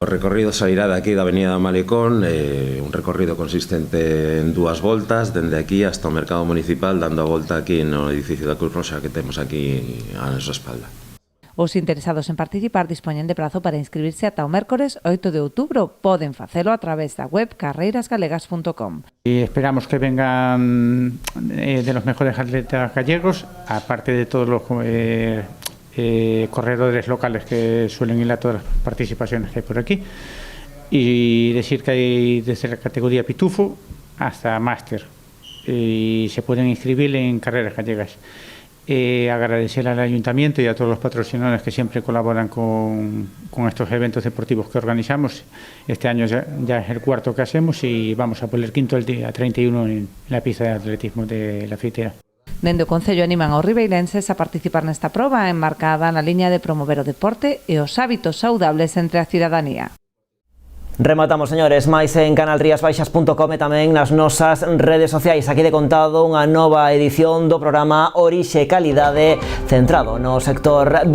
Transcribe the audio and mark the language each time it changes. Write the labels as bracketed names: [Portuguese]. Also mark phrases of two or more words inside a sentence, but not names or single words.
[Galician] O recorrido sairá de aquí da Avenida da Malecón, un recorrido consistente en 2 voltas, dende aquí hasta o Mercado Municipal, dando a volta aquí no edificio da Cruz Roxa que temos aquí a nosa espalda. Os interesados en participar dispoñen de prazo para inscribirse ata o mércores 8 de outubro. Poden facelo a través da web carreirasgalegas.com. [Spanish] Y esperamos que vengan de los mejores atletas gallegos, aparte de todos los corredores locales que suelen ir a todas las participaciones que hay por aquí. Y decir que hay desde la categoría pitufo hasta máster. Y se pueden inscribir en Carreras Gallegas. agradecer al Ayuntamiento y a todos los patrocinadores que siempre colaboran con estos eventos deportivos que organizamos. Este año ya es el cuarto que hacemos y vamos a por el quinto el día 31 en la pista de atletismo de La Fiteira. [Galician] Dende o Concello animan aos ribeirenses a participar nesta proba enmarcada na liña de promover o deporte e os hábitos saudables entre a cidadanía. Rematamos, señores, máis en canalriasbaixas.com e tamén nas nosas redes sociais. Aquí de contado unha nova edición do programa Orixe e Calidade centrado no sector vitivinícola.